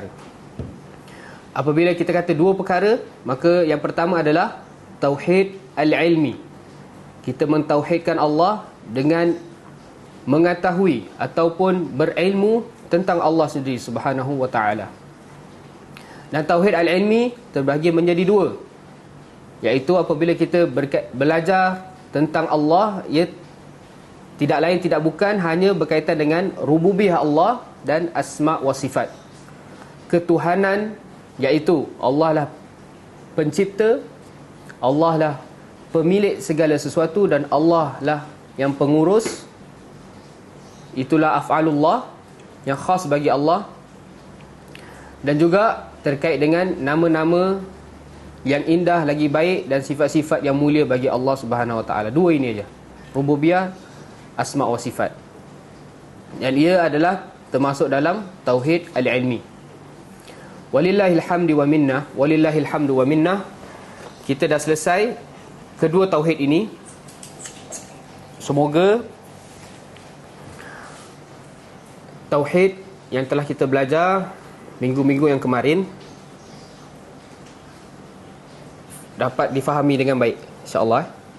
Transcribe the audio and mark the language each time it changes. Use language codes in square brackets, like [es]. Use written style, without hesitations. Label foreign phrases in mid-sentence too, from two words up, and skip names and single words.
[ms] Apabila kita kata dua perkara, maka yang pertama adalah [ar] توحيد العلمي. [ms] Kita mentauhidkan Allah dengan mengetahui ataupun berilmu tentang Allah sendiri [ar] سبحانه وتعالى. [ms] Dan [ar] توحيد العلمي [ms] terbahagi menjadi dua, iaitu apabila kita belajar tentang Allah, ia tidak lain tidak bukan hanya berkaitan dengan rububiyah Allah dan [ar] أسماء وصفات. [ms] Ketuhanan, iaitu Allah lah pencipta, Allah lah pemilik segala sesuatu, dan Allah lah yang pengurus. Itulah af'alullah yang khas bagi Allah. Dan juga terkait dengan nama-nama yang indah lagi baik dan sifat-sifat yang mulia bagi Allah [ar] سبحانه وتعالى. [ms] Dua ini aja, rububiyah, [ar] أسماء وصفات. [ms] Dan ia adalah termasuk dalam [ar] توحيد العلمي. ولله الحمد والمنة، ولله الحمد والمنة. [ms] Kita dah selesai kedua tauhid ini. Semoga tauhid yang telah kita belajar minggu-minggu yang kemarin dapat difahami dengan baik, [ar] إن شاء الله.